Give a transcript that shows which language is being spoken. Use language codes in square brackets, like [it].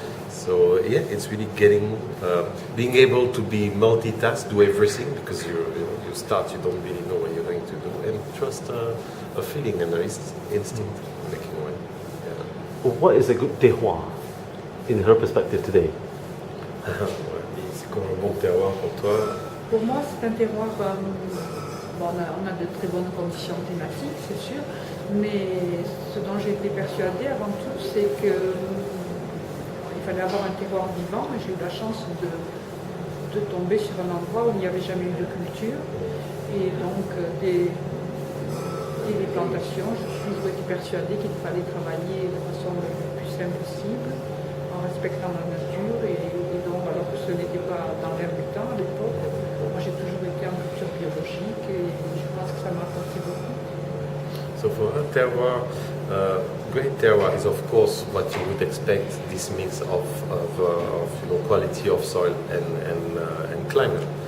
[en] So yeah, it's really being able to be multitask, do everything, because you start, you don't really know what you're going to do, and trust a feeling and an instinct making wine. Yeah. What is a good terroir in her perspective today? [fr] C'est comme un bon terroir pour toi. Pour moi, c'est un terroir. Bon, on a de très bonnes conditions climatiques, c'est sûr, mais ce dont j'ai été persuadée avant tout, c'est que il fallait avoir un terroir vivant, et j'ai eu la chance de tomber sur un endroit où il n'y avait jamais eu de culture, et donc des plantations. J'ai toujours été persuadée qu'il fallait travailler de façon la plus simple possible, en respectant la nature, et donc alors que ce n'était pas dans l'air du temps à l'époque, moi j'ai toujours été en culture biologique, et je pense que ça m'a apporté beaucoup. [en] So for her terroir, great terroir is of course what you would expect, this mix of quality of soil and climate.